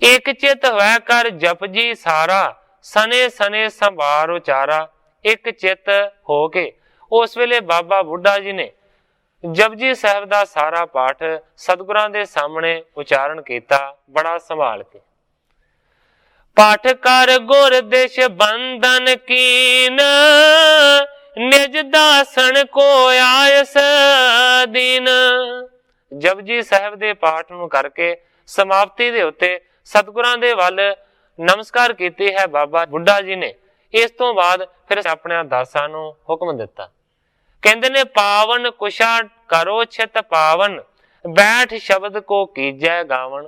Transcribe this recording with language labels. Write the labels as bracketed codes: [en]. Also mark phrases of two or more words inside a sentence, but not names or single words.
[bra] एक चित होया कर जप जी सारा, सने सने संभार उचारा। [pa] ਏਕ ਚਿਤ ਹੋ ਕੇ ਉਸ ਵੇਲੇ ਬਾਬਾ ਬੁੱਢਾ ਜੀ ਨੇ ਜਪੁਜੀ ਸਾਹਿਬ ਦਾ ਸਾਰਾ ਪਾਠ ਸਤਿਗੁਰਾਂ ਦੇ ਸਾਮ੍ਹਣੇ ਉਚਾਰਣ ਕੀਤਾ, ਬੜਾ ਸੰਭਾਲ ਕੇ। [bra] पाठ कर गुर देश बंधन कीन, निज दासन को आयस दीन। [pa] ਜਪੁਜੀ ਸਾਹਿਬ ਦੇ ਪਾਠ ਨੂੰ ਕਰਕੇ ਸਮਾਪਤੀ ਦੇ ਉੱਤੇ ਸਤਿਗੁਰਾਂ ਦੇ ਵੱਲ ਨਮਸਕਾਰ ਕੀਤੀ ਹੈ ਬਾਬਾ ਬੁੱਢਾ ਜੀ ਨੇ। ਇਸ ਤੋਂ ਬਾਅਦ ਫਿਰ ਆਪਣੇ ਦਾਸਾਂ ਨੂੰ ਹੁਕਮ ਦਿੱਤਾ, ਕਹਿੰਦੇ ਨੇ [bra] पावन कुशा करो छित पावन, बैठ शब्द को कीजै गावन।